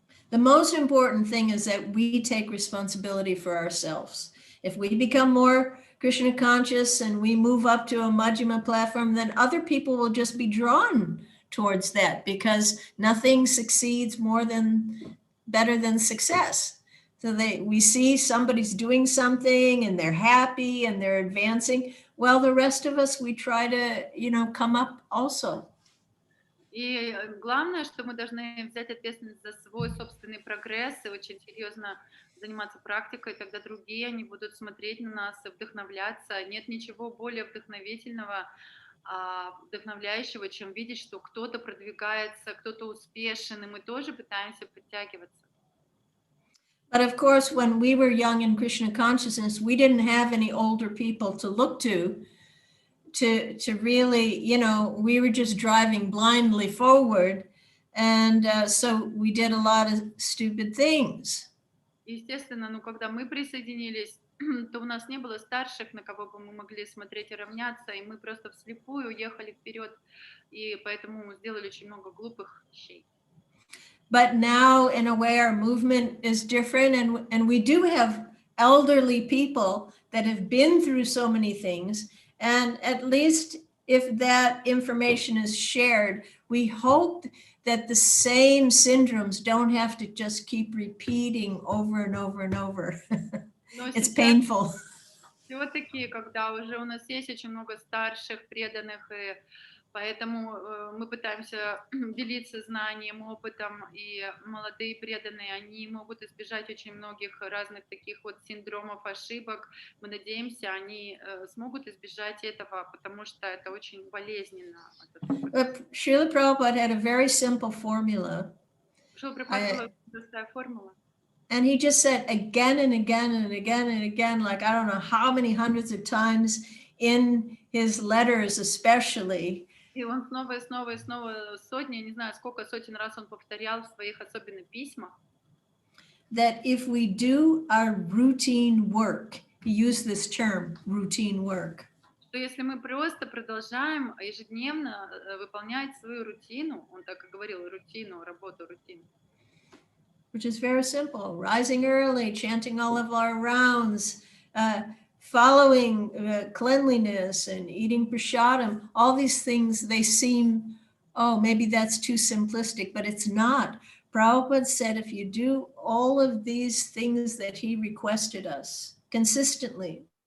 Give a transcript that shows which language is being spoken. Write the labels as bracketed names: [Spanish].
[English] The most important thing is that we take responsibility for ourselves. If we become more Krishna conscious and we move up to a Majjhima platform, then other people will just be drawn towards that because nothing succeeds better than success. So we see somebody's doing something and they're happy and they're advancing. Well, the rest of us, we try to, come up also. [Russian] И главное, что мы должны взять ответственность за свой собственный прогресс и очень серьезно заниматься практикой, тогда другие, они будут смотреть на нас и вдохновляться. Нет ничего более вдохновительного, вдохновляющего, чем видеть, что кто-то продвигается, кто-то успешен, и мы тоже пытаемся подтягиваться. [English] But of course, when we were young in Krishna consciousness, we didn't have any older people to look to really, we were just driving blindly forward. And so we did a lot of stupid things. [Russian] Естественно, когда мы присоединились, то у нас не было старших, на кого бы мы могли смотреть и равняться, и мы просто вслепую ехали вперед, и поэтому сделали очень много глупых вещей. [English] But now, in a way, our movement is different, and we do have elderly people that have been through so many things, and at least if that information is shared, we hope that the same syndromes don't have to just keep repeating over and over and over. It's painful. [Russian] Все-таки, когда уже у нас есть очень много старших, преданных, и поэтому мы пытаемся делиться знанием, опытом, и молодые преданные, они могут избежать очень многих разных таких вот синдромов, ошибок. Мы надеемся, они смогут избежать этого, потому что это очень болезненно. [English] Шрила Prabhupada had a very simple formula. [Russian] Шрила Прабхупада была простая формула. [English] And he just said again and again and again and again, like I don't know how many hundreds of times in his letters especially. [Russian] И он снова и снова и снова сотни, не знаю, сколько сотен раз он повторял в своих особенно письмах. [English] That if we do our routine work, he used this term, routine work. [Russian] Что если мы просто продолжаем ежедневно выполнять свою рутину, он так и говорил, рутину, работу, рутину. [English] which is very simple. Rising early, chanting all of our rounds, following cleanliness and eating prasadam, all these things, they seem, oh, maybe that's too simplistic, but it's not. Prabhupada said if you do all of these things that he requested us consistently.